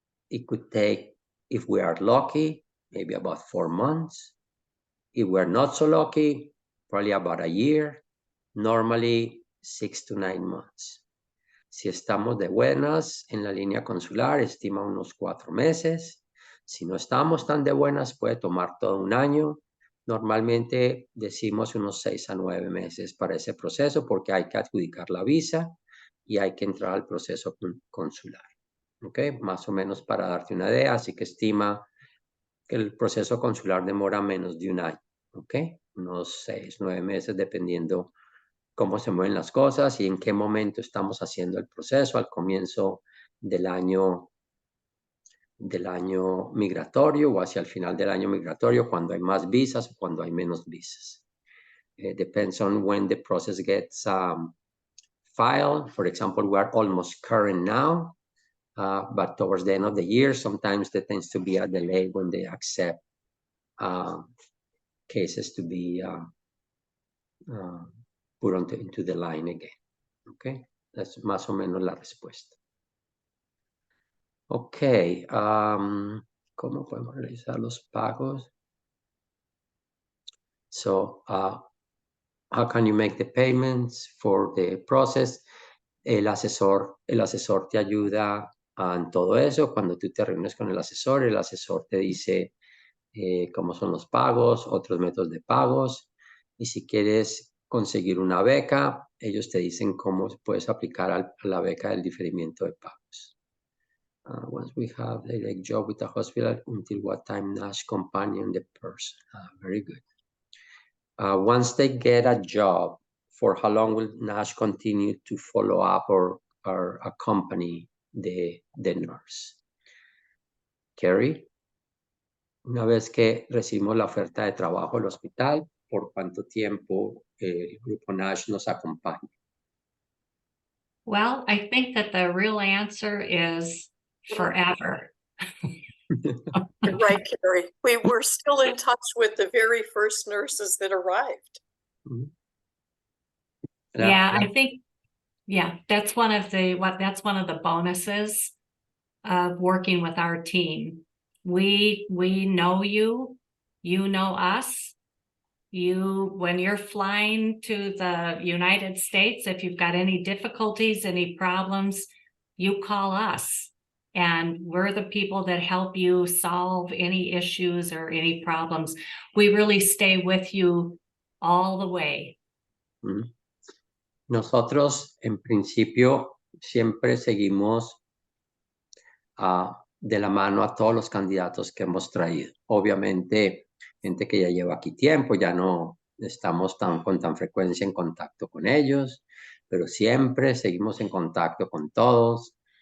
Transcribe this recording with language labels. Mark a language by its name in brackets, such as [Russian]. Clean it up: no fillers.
[English] It could take, if we are lucky, maybe about 4 months. If we're not so lucky, probably about a year. Normally 6 to 9 months. [Spanish] Si estamos de buenas en la línea consular, estima unos 4 meses. Si no estamos tan de buenas, puede tomar todo un año. Normalmente decimos unos 6 a 9 meses para ese proceso porque hay que adjudicar la visa y hay que entrar al proceso consular. ¿Ok? Más o menos para darte una idea, así que estima que el proceso consular demora menos de un año. ¿Ok? Unos 6, 9 meses dependiendo cómo se mueven las cosas y en qué momento estamos haciendo el proceso al comienzo del año migratorio o hacia el final del año migratorio, cuando hay más visas o cuando hay menos visas. [English] Depends on when the process gets filed. For example, we are almost current now, but towards the end of the year, sometimes there tends to be a delay when they accept cases to be put into the line again. Okay, that's [Spanish] más o menos la respuesta. Okay, ¿cómo podemos realizar los pagos? [English] So, how can you make the payments for the process? [Spanish] El asesor te ayuda en todo eso. Cuando tú te reúnes con el asesor te dice cómo son los pagos, otros métodos de pagos. Y si quieres conseguir una beca, ellos te dicen cómo puedes aplicar a la beca del diferimiento de pagos. [English] Once we have the direct job with the hospital, until what time Nash companion the person. Very good. Once they get a job, for how long will Nash continue to follow up or accompany the nurse? [Spanish] Carrie? Una vez que recibimos la oferta de trabajo del hospital, por cuánto tiempo el grupo Nash nos acompaña. [English] Well, I think that the real answer is forever. You're right, Carrie. We were still in touch with the very first nurses that arrived. Mhm. Yeah, I think, yeah, that's one of the bonuses of working with our team. We know you, you know us. When you're flying to the United States, if you've got any difficulties, any problems, you call us. And we're the people that help you solve any issues or any problems. We really stay with you all the way. Mhm. [Spanish] Nosotros, en principio, siempre seguimos de la mano a todos los candidatos que hemos traído. Obviamente, gente que ya lleva aquí tiempo, ya no estamos con tan frecuencia en contacto con ellos, pero siempre seguimos en contacto con todos.